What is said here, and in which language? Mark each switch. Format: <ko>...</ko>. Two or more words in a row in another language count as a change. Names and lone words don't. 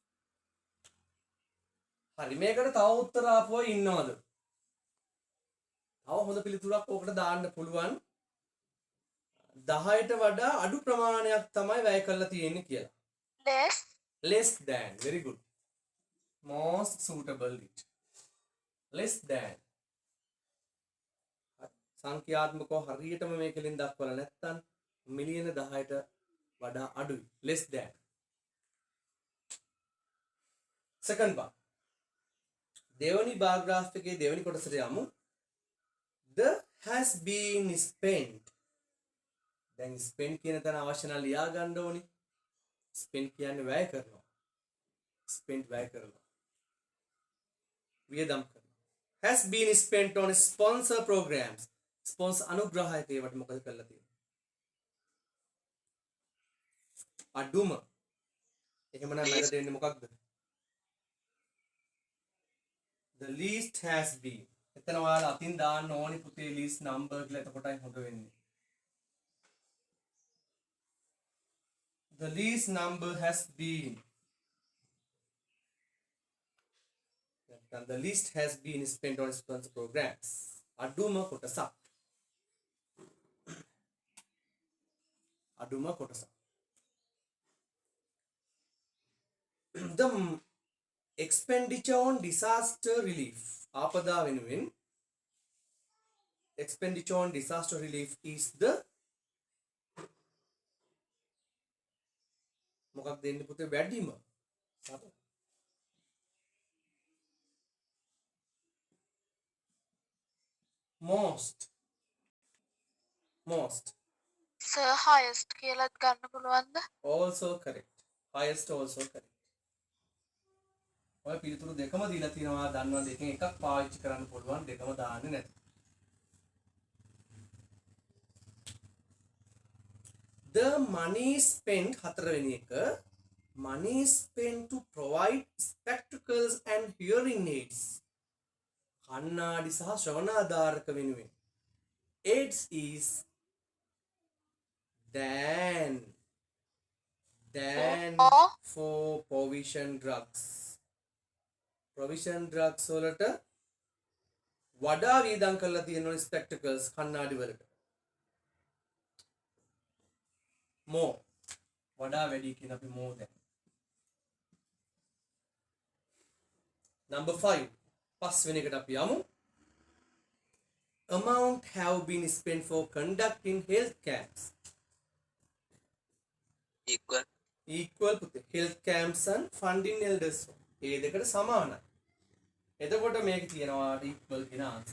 <si>හරි මේකට තව උත්තර ආපුවා ඉන්නවද? තව හොඳ පිළිතුරක් ඕකට දාන්න පුළුවන්. 10ට වඩා අඩු ප්‍රමාණයක් තමයි වැය කරලා තියෙන්නේ කියලා.</si> <en>Less than. Very good. Most suitable it. Less than.</en> <si>සංඛ්‍යාත්මකව හරියටම මේකෙලින් දක්වලා නැත්නම් මිලියන 10ට වඩා අඩුයි.</si> <en>Less than. Second one.</en> <si>දෙවනි</si> <en>bar graph</en> <si>එකේ දෙවනි කොටසට යමු.</si> <en>The has been spent.</en> <si>දැන් spent කියන තැන අවශ්‍ය නම් ලියා ගන්න ඕනි. spent කියන්නේ වැය කරනවා. spent වැය කරනවා. වියදම් කරනවා.</si> <en>Has been spent on sponsor programs.</en> <si>sponsor අනුග්‍රහයක ඒවට මොකද කරලා තියෙන්නේ? අඩුම. එහෙමනම් මැදට එන්නේ මොකක්ද?</si> <en>The least has been.</en> <si>එතන ඔයාලා අතින් දාන්න ඕනි පුතේ</si> <en>least number</en> <si>කියලා එතකොටයි හොඳ වෙන්නේ.</si> <en>The least number has been. And the least has been spent on sponsor programs.</en> <si>අඩුම කොටසක්. අඩුම කොටසක්.</si> <en>The expenditure on disaster relief.</en> <si>ආපදා වෙනුවෙන්</si> <en>expenditure on disaster relief is the</en> <si>මොකක්ද දෙන්නේ පුතේ වැඩිම?</si> <en>most</en> <si>sir highest කියලාත් ගන්න පුළුවන්ද?</si> <en>also correct. highest also correct.</en> <si>ඔය පිළිතුරු දෙකම දීලා තියෙනවා දන්නවා දෙකෙන් එකක් පාවිච්චි කරන්න පුළුවන් දෙකම දාන්නේ නැති.</si> <en>The money spent</en> <si>හතරවෙනි එක</si> <en>money spent to provide spectacles and hearing aids.</en> <si>කන්නාඩි සහ ශ්‍රවණාධාරක වෙනුවෙන්.</si> <en>aids is than for provision drugs. provision drugs</en> <si>වලට වඩා වියදම් කරලා තියෙනවා spectacles කන්නාඩි වලට. more වඩා වැඩි කියන අපි</si> <en>more than. Number 5.</en> <si>පස්වෙනි එකට අපි යමු.</si> <en>Amount have been spent for conducting health camps. Equal පුතේ. health camps and funding elders.</en> <si>ඒ දෙකට සමානයි. එතකොට මේක තියෙනවා equal කියන answer.</si>